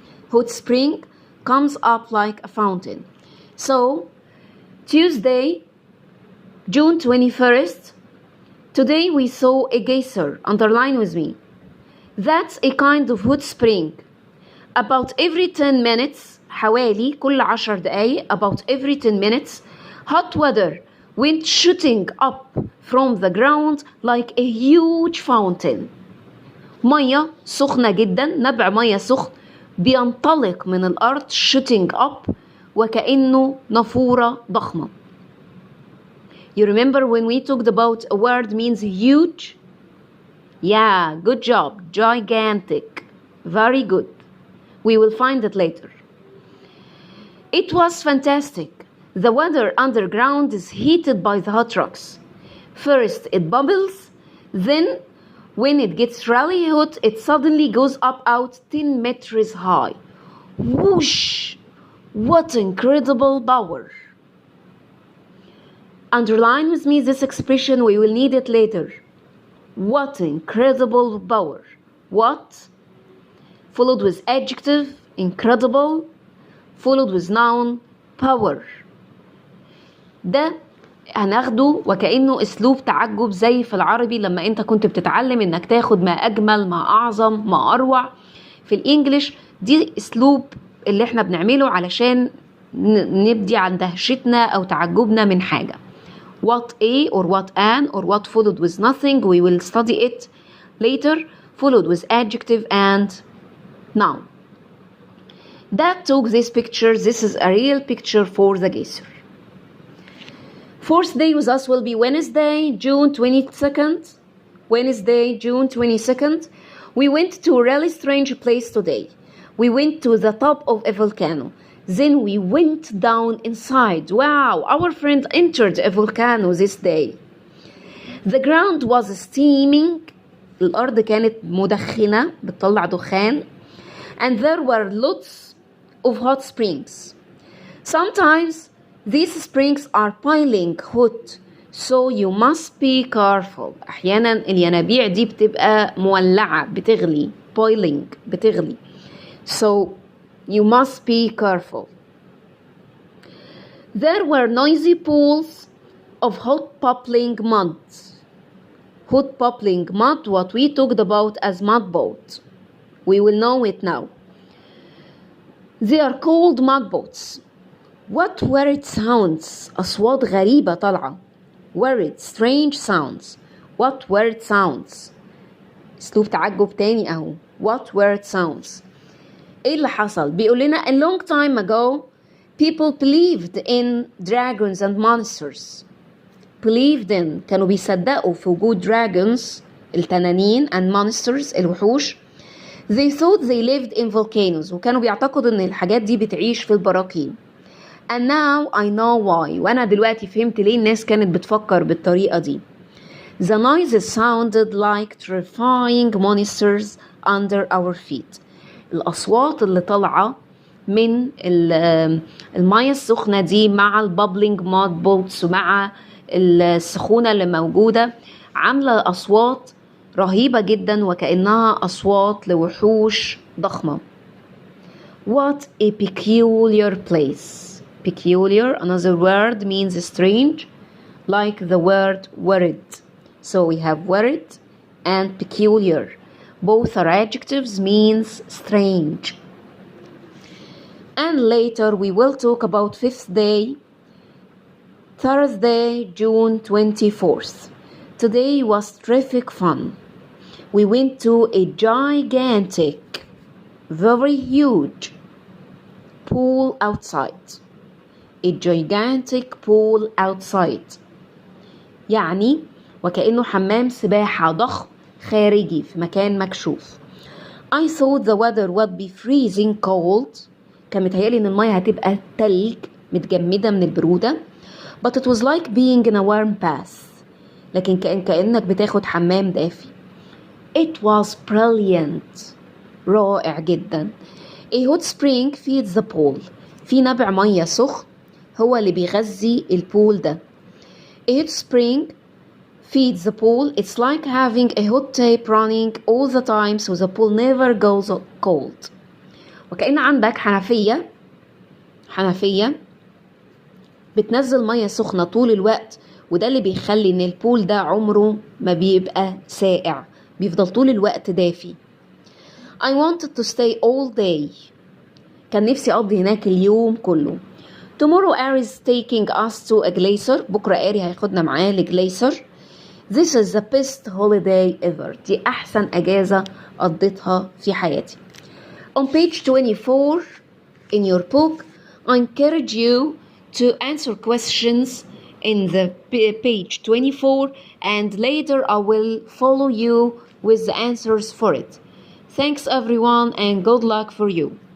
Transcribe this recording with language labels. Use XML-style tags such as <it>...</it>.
<en>Hot spring comes up like a fountain. So, Tuesday, June 21st, today we saw a geyser. Underline with me. That's a kind of hot spring. About every 10 minutes,</en> <ar>حوالي كل 10 دقايق,</ar> <en>about every 10 minutes, hot water went shooting up from the ground like a huge fountain.</en> <ar>مية سخنة جدا, نبع مية سخن بينطلق من الأرض</ar> <en>shooting up</en> <ar>وكأنه نافورة ضخمة.</ar> <en>You remember when we talked about a word means huge? Yeah, good job. Gigantic. Very good. We will find it later. It was fantastic. The water underground is heated by the hot rocks. First it bubbles, then when it gets really hot, it suddenly goes up out 10 meters high. Whoosh! What incredible power! Underline with me this expression, we will need it later. What incredible power! What? Followed with adjective, incredible, followed with noun, power.</en> <ar>ده هناخده وكأنه اسلوب تعجب زي في العربي لما انت كنت بتتعلم انك تاخد ما اجمل ما اعظم ما اروع. في الانجليش دي اسلوب اللي احنا بنعمله علشان نبدي عن دهشتنا او تعجبنا من حاجة.</ar> <en>What a or what an or what followed with nothing, we will study it later, followed with adjective and noun. That took this picture. This is a real picture for the geyser. Fourth day with us will be Wednesday, June 22nd. Wednesday, June 22nd. We went to a really strange place today. We went to the top of a volcano. Then we went down inside. Wow, our friend entered a volcano this day. The ground was steaming.</en> <ar>الأرض كانت مدخنة بتطلع دخان.</ar> <en>And there were lots of hot springs. Sometimes these springs are piling hot, so you must be careful.</en> <ar>أحيانا الينابيع دي بتبقى مولعة بتغلي,</ar> <en>boiling</en> <ar>بتغلي.</ar> <en>So you must be careful. There were noisy pools of hot bubbling mud. Hot bubbling mud, what we talked about as mud boat. We will know it now. They are called mud boats. What weird sounds?</en> <ar>أصوات غريبة طالعة.</ar> <en>Weird, strange sounds. What weird sounds?</en> <ar>اسلوب تعجب تاني اهو.</ar> <en>What weird sounds?</en> <ar>ايه اللي حصل؟ بيقول لنا</ar> <en>a long time ago people believed in dragons and monsters. Believed in,</en> <ar>كانوا بيصدقوا في وجود</ar> <en>dragons</en> <ar>التنانين</ar> <en>and monsters</en> <ar>الوحوش.</ar> <en>They thought they lived in volcanoes</en> <ar>وكانوا بيعتقدوا ان الحاجات دي بتعيش في البراكين.</ar> <en>And now I know why.</en> <ar>وانا دلوقتي فهمت ليه الناس كانت بتفكر بالطريقة دي.</ar> <en>The noises sounded like terrifying monsters under our feet.</en> <ar>الأصوات اللي طالعة من المية السخنة دي مع</ar> <en>البابلينج mud pots</en> <ar>ومع السخونة اللي موجودة عاملة أصوات رهيبة جدا وكأنها أصوات لوحوش ضخمة.</ar> <en>What a peculiar place. Peculiar, another word, means strange, like the word worried. So we have worried and peculiar. Both are adjectives, means strange. And later we will talk about fifth day, Thursday, June 24th. Today was terrific fun. We went to a gigantic, very huge pool outside. A gigantic pool outside.</en> <ar>يعني وكأنه حمام سباحة ضخم خارجي في مكان مكشوف.</ar> <en>I thought the weather would be freezing cold.</en> <ar>كان متهيألي إن المية هتبقى تلج متجمدة من البرودة.</ar> <en>But it was like being in a warm bath.</en> <ar>لكن كأنك بتاخد حمام دافي.</ar> <en>It was brilliant.</en> <ar>رائع جدا.</ar> <en>A hot spring feeds the pool.</en> <ar>في نبع مية سخن هو اللي بيغذي البول ده.</ar> <en>A hot spring feeds the pool. It's like having a hot tap running all the time so the pool never goes cold.</en> <ar>وكأن عندك حنفية بتنزل مية سخنة طول الوقت وده اللي بيخلي ان البول ده عمره ما بيبقى ساقع بيفضل طول الوقت دافي.</ar> <en>I wanted to stay all day.</en> <ar>كان نفسي أقضي هناك اليوم كله.</ar> <en>Tomorrow Ari is taking us to a glacier.</en> <ar>بكرة آري هياخدنا معاه لجليسر.</ar> <en>This is the best holiday ever.</en> <ar>دي أحسن أجازة قضيتها في حياتي.</ar> <en>On page 24 in your book, I encourage you to answer questions in the page 24 and later I will follow you with the answers for it. Thanks everyone and good luck for you.</en>